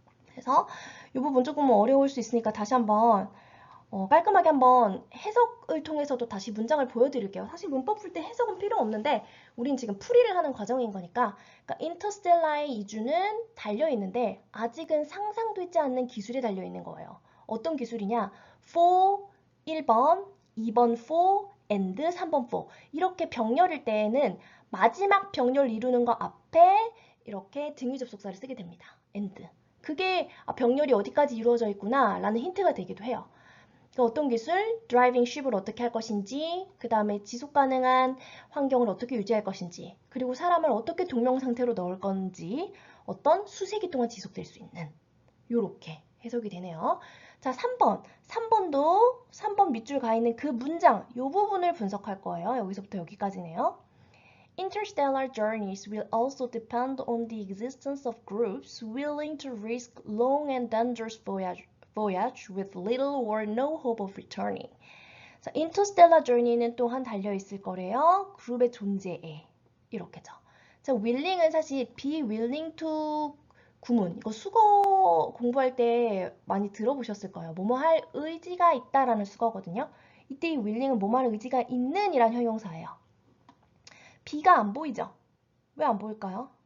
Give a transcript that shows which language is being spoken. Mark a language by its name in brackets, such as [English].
[Korean] 그래서 이 부분 조금 어려울 수 있으니까 다시 한번 깔끔하게 한번 해석을 통해서도 다시 문장을 보여드릴게요. 사실 문법 풀 때 해석은 필요 없는데 우린 지금 풀이를 하는 과정인 거니까. 그러니까 인터스텔라의 이주는 달려있는데 아직은 상상되지 않는 기술이 달려있는 거예요. 어떤 기술이냐? for 1번, 2번 for, and 3번 for. 이렇게 병렬일 때에는 마지막 병렬 이루는 거 앞에 이렇게 등위 접속사를 쓰게 됩니다. and. 그게 병렬이 어디까지 이루어져 있구나 라는 힌트가 되기도 해요. 어떤 기술, 드라이빙 쉽을 어떻게 할 것인지, 그 다음에 지속 가능한 환경을 어떻게 유지할 것인지, 그리고 사람을 어떻게 동명 상태로 넣을 건지, 어떤 수세기 동안 지속될 수 있는 요렇게 해석이 되네요. 자, 3번. 3번 밑줄 가 있는 그 문장, 요 부분을 분석할 거예요. 여기서부터 여기까지네요. [English] Interstellar journeys will also depend on the existence of groups willing to risk long and dangerous voyage with little or no hope of returning. [Korean] 자, interstellar journey는 또한 달려있을 거래요. 그룹의 존재에. 이렇게죠. 자, willing은 사실 be willing to 구문. 이거 수거 공부할 때 많이 들어보셨을 거예요. 뭐뭐 할 의지가 있다라는 수거거든요. 이때 이 willing은 뭐뭐 할 의지가 있는 이란 형용사예요. be가 안 보이죠? 왜 안 보일까요?